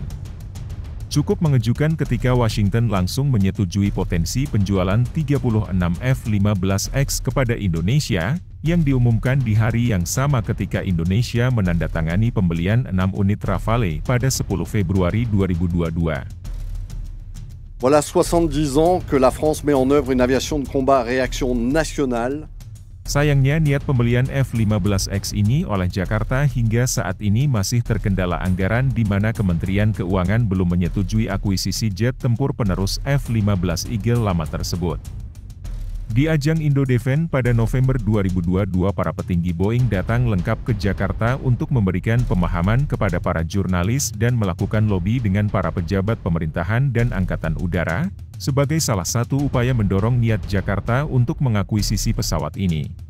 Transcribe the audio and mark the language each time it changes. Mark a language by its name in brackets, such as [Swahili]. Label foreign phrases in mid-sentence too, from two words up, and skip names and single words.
[Indonesian] Cukup mengejutkan ketika Washington langsung menyetujui potensi penjualan 36 F-15X kepada Indonesia, yang diumumkan di hari yang sama ketika Indonesia menandatangani pembelian 6 unit Rafale pada 10 Februari 2022. [French] Voilà 70 ans que la France met en œuvre une aviation de combat à réaction nationale. [Indonesian] Sayangnya niat pembelian F-15X ini oleh Jakarta hingga saat ini masih terkendala anggaran di mana Kementerian Keuangan belum menyetujui akuisisi jet tempur penerus F-15 Eagle lama tersebut. Di ajang Indodefense pada November 2022 para petinggi Boeing datang lengkap ke Jakarta untuk memberikan pemahaman kepada para jurnalis dan melakukan lobi dengan para pejabat pemerintahan dan Angkatan Udara, sebagai salah satu upaya mendorong niat Jakarta untuk mengakuisisi pesawat ini.